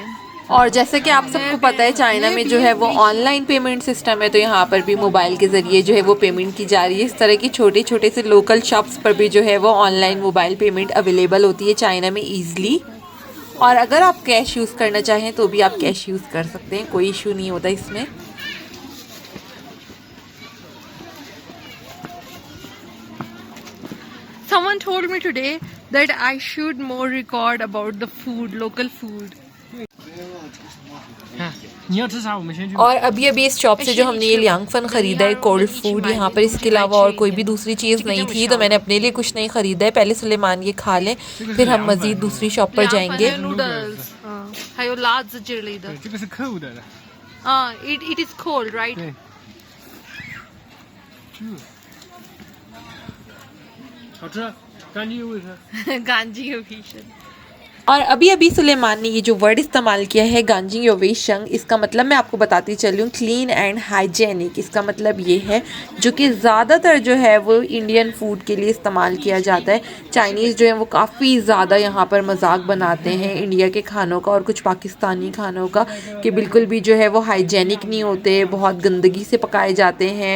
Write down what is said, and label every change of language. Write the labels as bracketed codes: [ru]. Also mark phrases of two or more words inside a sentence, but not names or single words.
[hi] और जैसे कि आप सबको पता है चाइना में जो है वो [en] online payment system [hi] है, तो यहाँ पर भी मोबाइल के ज़रिए जो है वो पेमेंट की जा रही है। इस तरह की छोटे छोटे से [en] local shops [hi] पर भी जो है वो [en] online mobile payment available [hi] होती है चाइना में ईज़िली। और अगर आप [en] cash use [hi] करना चाहें तो भी आप [en] cash use [hi] कर सकते हैं, कोई इशू नहीं होता इसमें। [en] Someone told me today that I should more record about the food, local food. [hi] और अभी अभी इस शॉप से जो हमने ये [zh] 凉 粉 [hi] ख़रीदा है [en] cold food, [hi] यहाँ पर इसके अलावा और कोई भी दूसरी चीज़ नहीं थी, तो मैंने अपने लिए कुछ नहीं ख़रीदा है। पहले सुलेमान ये खा लें, फिर हम मज़ीद दूसरी शॉप पर जाएंगे। [zh] Noodles. 还有辣子之类的。这个是cold 的。 [en] it is cold, right? [zh] 对。好吃，干净又卫生。干净又卫生。 [hi] और अभी अभी सुलेमान ने ये जो वर्ड इस्तेमाल किया है [zh] 干净 又 卫生, [hi] इसका मतलब मैं आपको बताती चली हूँ [en] clean and hygienic. [hi] इसका मतलब ये है जो कि ज़्यादातर जो है वो [en] Indian food [hi] के लिए इस्तेमाल किया जाता है। चाइनीज़ जो है वो काफ़ी ज़्यादा यहाँ पर मजाक बनाते हैं इंडिया के खानों का और कुछ पाकिस्तानी खानों का कि बिल्कुल भी जो है वो हाइजेनिक नहीं होते, बहुत गंदगी से पकाए जाते हैं।